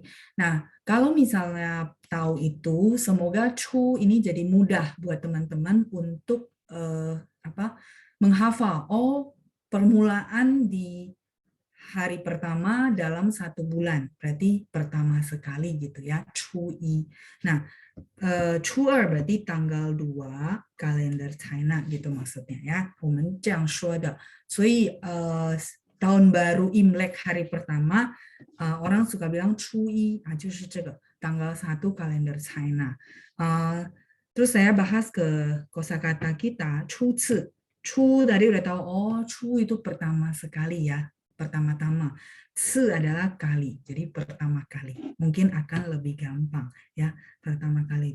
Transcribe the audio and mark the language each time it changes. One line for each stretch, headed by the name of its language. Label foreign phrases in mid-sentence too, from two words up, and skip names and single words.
Indonesian: Nah, kalau misalnya tahu itu, semoga 初 ini jadi mudah buat teman-teman untuk menghafal. Oh, permulaan di hari pertama dalam 1 bulan, berarti pertama sekali gitu ya, Chu-i. Nah, Chu-er berarti tanggal 2 kalender China gitu maksudnya ya.
Chinese: 我们这样说的。所以
Indonesian: tahun baru Imlek hari pertama orang suka bilang Chu-i,
Chinese: 就是这个
Indonesian: tanggal 1 kalender China. Terus saya bahas ke kosakata kita, Chu-ci. Chu tadi udah tahu, oh Chu itu pertama sekali ya. Pertama-tama, se adalah kali, jadi pertama kali. Mungkin akan lebih gampang ya, pertama kali.